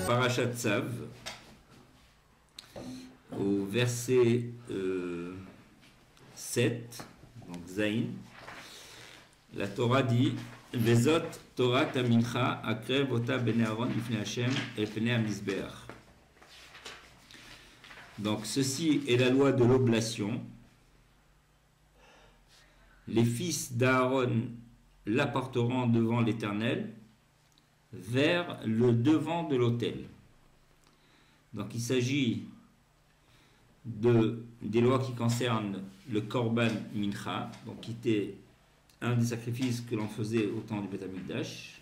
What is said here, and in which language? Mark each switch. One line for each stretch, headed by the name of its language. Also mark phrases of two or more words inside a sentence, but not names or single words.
French: Parashat Tzav, au verset 7, donc Zayin, la Torah dit
Hebrew: וזאת תורת המנחה הקרב אתה בני אהרן לפני ה
French: et
Hebrew: פני המזבח.
French: Donc ceci est la loi de l'oblation. Les fils d'Aaron l'apporteront devant l'Éternel vers le devant de l'autel. Donc il s'agit des lois qui concernent le
Hebrew: קרבן מנחה,
French: donc qui était un des sacrifices que l'on faisait au temps du
Hebrew: בית המקדש.